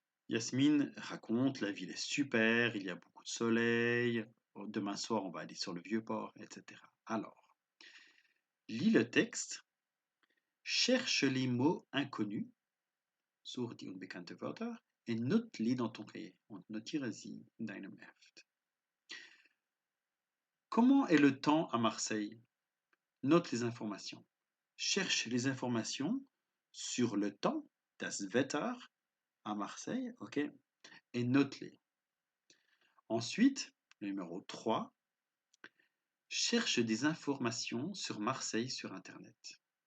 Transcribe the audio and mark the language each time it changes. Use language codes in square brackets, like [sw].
[fr] Yasmine raconte la ville est super, il y a beaucoup de soleil, demain soir on va aller sur le Vieux-Port, etc. Alors, lis le texte, cherche les mots inconnus, [de] such die unbekannte Wörter, [fr] et note-les dans ton cahier. [de] Und notiere sie in deinem Heft. [fr] Comment est le temps à Marseille? Note les informations. Cherche les informations sur le temps, das Wetter, à Marseille, ok, et note-les. Ensuite, numéro 3, cherche des informations sur Marseille sur Internet.